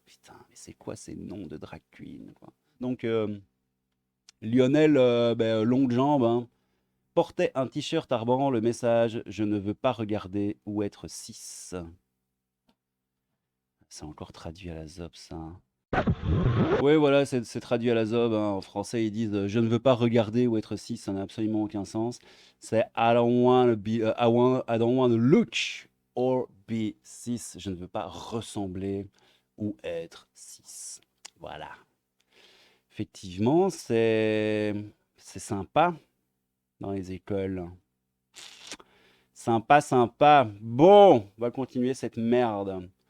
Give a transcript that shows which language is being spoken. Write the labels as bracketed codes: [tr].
[fr] Putain, mais c'est quoi ces noms de drag queen, quoi. Donc, Lionel Longue Jambe, hein, portait un t-shirt arborant le message « Je ne veux pas regarder ou être cis ». C'est encore traduit à la ZOB, ça. Oui, voilà, c'est traduit à la ZOB. Hein. En français, ils disent je ne veux pas regarder ou être cis, ça n'a absolument aucun sens. [en] C'est I don't want to look or be cis. [fr] Je ne veux pas ressembler ou être cis. Voilà. Effectivement, c'est sympa dans les écoles. Sympa. Bon, on va continuer cette merde.